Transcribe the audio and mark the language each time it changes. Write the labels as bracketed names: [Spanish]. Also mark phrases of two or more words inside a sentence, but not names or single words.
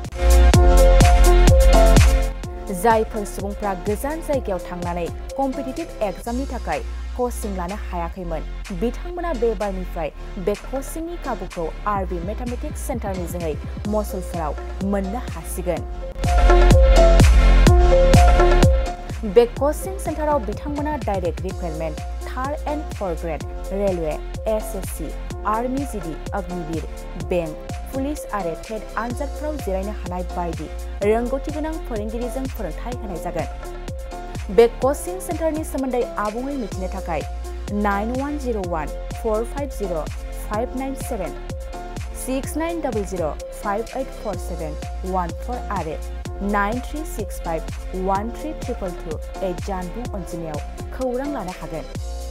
[Bodo] जायफोर सुबुंफ्रा गोजान जायगायाव थांनानै [English] competitive exam [Bodo] थाखाय कचिं लानो हायाखैमोन बिथांमोना बे बारनिफ्राय बे कचिंनि खाबुखौ आरबि मेथमेटिक्स सेन्टारनि जोहै मसलफोराव मोननो हासिगोन। बे [English] coaching centre [Bodo] बिथांमोना [English] direct recruitment 3rd and 4th grade railway SSC army GD Agniveer bank police [Bodo] आरो टेट आनजादफोराव जिरायनो हानाय बायदि रोंगौथि गोनां फोरोंगिरिजों फोरोंथाय होनाय जागोन। बे [English] coaching centre [Bodo] सोमोन्दै आबुङै मिथिनो थाखाय 9101450597 6900584714 आरो 9365132228 जानबुं अनजिमायाव खौरां लानो हागोन।